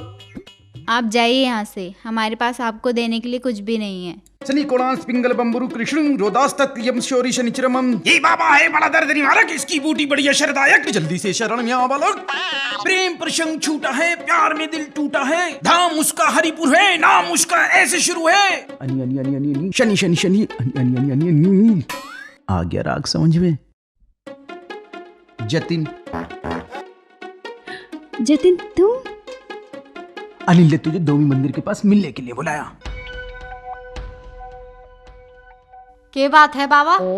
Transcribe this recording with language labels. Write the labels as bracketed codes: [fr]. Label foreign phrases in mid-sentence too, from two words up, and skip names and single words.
[hi] आप जाइए यहाँ से, हमारे पास आपको देने के लिए कुछ भी नहीं है। [sa] शनि कोणास पिंगल बंबरु कृष्ण रोदास्तक यम शौरी शनिचरमम। [hi] ये बाबा है बड़ा दर्द निवारक, इसकी बूटी बड़ी असरदायक, जल्दी से शरण में आओ बालक। प्रेम प्रसंग छूटा है, प्यार में दिल टूटा है, धाम उसका हरिपुर है, नाम उसका ऐसे शुरू है। अनि अनि अनि अनि अनि शनि शनि शनि अनि अनि अनि अनि अनि। आ गया राग समझ में? जतिन। जतिन तुम? अनिल ने तुझे दोमी मंदिर के पास मिलने के लिए बुलाया। के बात है बाबा?